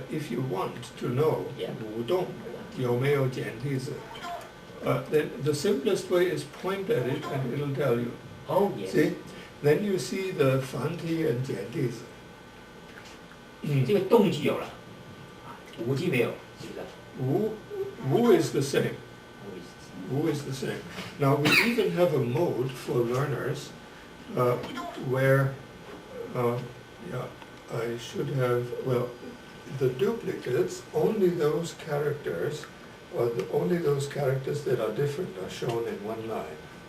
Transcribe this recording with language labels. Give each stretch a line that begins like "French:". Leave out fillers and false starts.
English: if you want to know
Chinese: 互动有没有简体字
English: then the simplest way is point at it and it'll tell you. Oh, yes. See? Then you see the 繁体 and 简体字。
Chinese: 这个动字有了，无字没有，是不是？
English: 无 is the same. 无 is the same. Now we even have a mode for learners where, I should have, well, the duplicates, only those characters, or only those characters that are different are shown in 1 line.